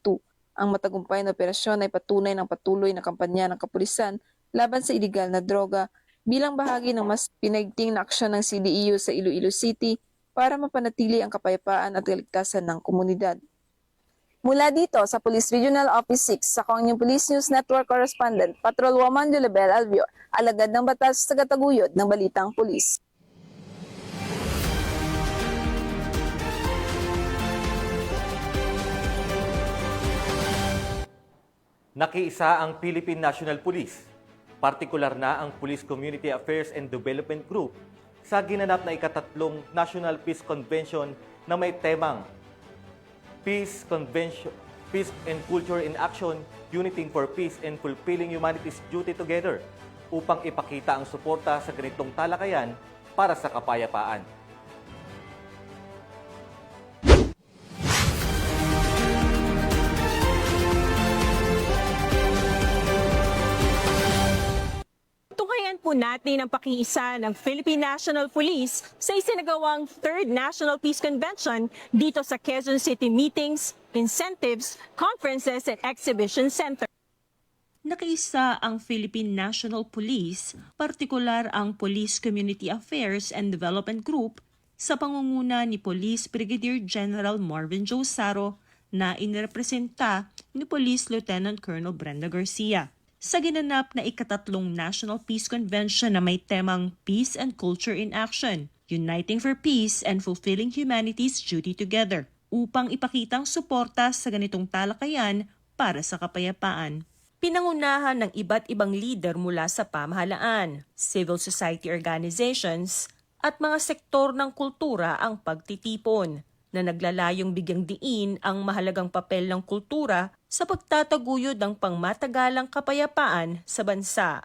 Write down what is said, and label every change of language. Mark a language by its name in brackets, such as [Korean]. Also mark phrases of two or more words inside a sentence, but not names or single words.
[Filipino] Ang matagumpay na operasyon ay patunay ng patuloy na kampanya ng kapulisan laban sa ilegal na droga bilang bahagi ng mas pinaigting na aksyon ng CDEU sa Iloilo City para mapanatili ang kapayapaan at kaligtasan ng komunidad. Mula dito sa Police Regional Office 6, ako ang inyong Police News Network Correspondent, Patrolwoman Julibel Albior, alagad ng batas sa tagataguyod ng Balitang Pulis. Nakiisa ang Philippine National Police, partikular na ang Police Community Affairs and Development Group sa ginanap na ika-3 National Peace Convention na may temang Peace and Culture in Action, Uniting for Peace and Fulfilling Humanity's Duty Together upang ipakita ang suporta sa ganitong talakayan para sa kapayapaan. Tunghayan po natin ang pakiisa ng Philippine National Police sa isinagawang 3rd National Peace Convention dito sa Quezon City Meetings, Incentives, Conferences at Exhibition Center. Nakiisa ang Philippine National Police, partikular ang Police Community Affairs and Development Group sa pangunguna ni Police Brigadier General Marvin Josaro na inirepresenta ni Police Lieutenant Colonel Brenda Garcia. Sa ginanap na ika-3 National Peace Convention na may temang Peace and Culture in Action, Uniting for Peace and Fulfilling Humanity's Duty Together, upang ipakitang suporta sa ganitong talakayan para sa kapayapaan. Pinangunahan ng iba't ibang leader mula sa pamahalaan, civil society organizations, at mga sektor ng kultura ang pagtitipon, na naglalayong bigyang diin ang mahalagang papel ng kultura sa pagtataguyod ng pangmatagalang kapayapaan sa bansa.